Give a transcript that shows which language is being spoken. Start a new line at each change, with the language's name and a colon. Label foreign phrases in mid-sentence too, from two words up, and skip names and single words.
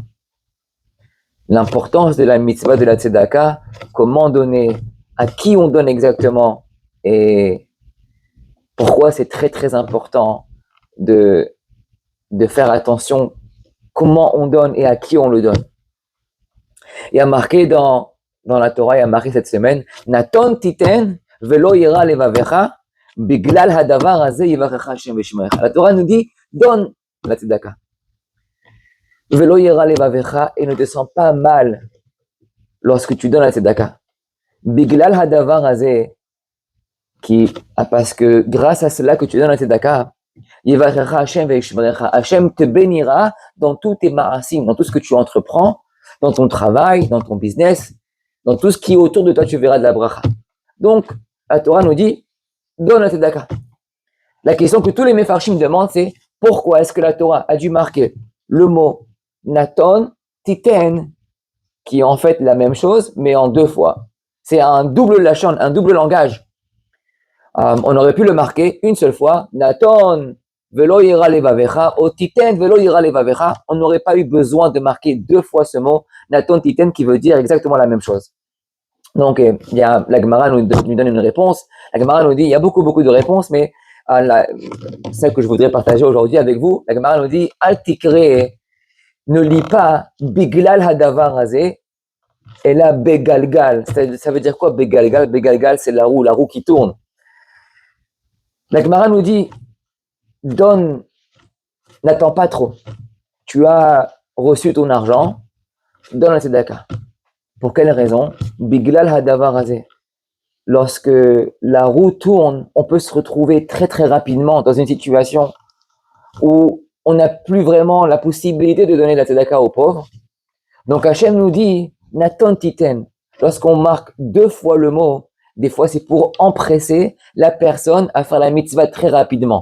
French: L'importance de la mitzvah de la tzedaka, comment donner, à qui on donne exactement, et pourquoi c'est très très important de faire attention comment on donne et à qui on le donne. Il y a marqué dans la Torah, il y a marqué cette semaine,
Hebrew: נתן תתן ולא ירא לבבך בגלל הדבר הזה יברכך השם וישמרך.
French: La Torah nous dit, donne la tzedaka.
Hebrew: ולא ירא לבבך,
French: et ne te sens pas mal lorsque tu donnes la tzedaka.
Hebrew: בגלל הדבר הזה,
French: parce que grâce à cela que tu donnes la tzedaka,
Hebrew: יברכך השם וישמרך,
French: Hashem te bénira dans tous tes ma'asim, dans tout ce que tu entreprends, dans ton travail, dans ton business, dans tout ce qui est autour de toi, tu verras de la bracha. Donc, la Torah nous dit, donne la tzedaka. La question que tous les mefarshim demandent, c'est pourquoi est-ce que la Torah a dû marquer le mot
Hebrew: נתן, תתן,
French: qui est en fait la même chose, mais en deux fois. C'est un double lashon, un double langage. On aurait pu le marquer une seule fois,
Hebrew: נתן ולא ירא לבבך,
French: ou
Hebrew: תתן ולא ירא לבבך.
French: On n'aurait pas eu besoin de marquer deux fois ce mot,
Hebrew: נתן תתן,
French: qui veut dire exactement la même chose. Donc, la Gemara nous donne une réponse. La Gemara nous dit, il y a beaucoup de réponses, mais celle que je voudrais partager aujourd'hui avec vous, la Gemara nous dit,
Hebrew: אל תקרא,
French: ne lis pas
Hebrew: בגלל הדבר הזה,
French: et là, begalgal, ça veut dire quoi begalgal? Begalgal, c'est la roue qui tourne. La Gemara nous dit, donne, n'attends pas trop. Tu as reçu ton argent, donne la tzedaka. Pour quelle raison?
Hebrew: בגלל הדבר הזה.
French: Lorsque la roue tourne, on peut se retrouver très très rapidement dans une situation où on n'a plus vraiment la possibilité de donner la tzedaka aux pauvres. Donc Hachem nous dit,
Hebrew: נתן תתן.
French: Lorsqu'on marque deux fois le mot, des fois c'est pour empresser la personne à faire la mitzvah très rapidement.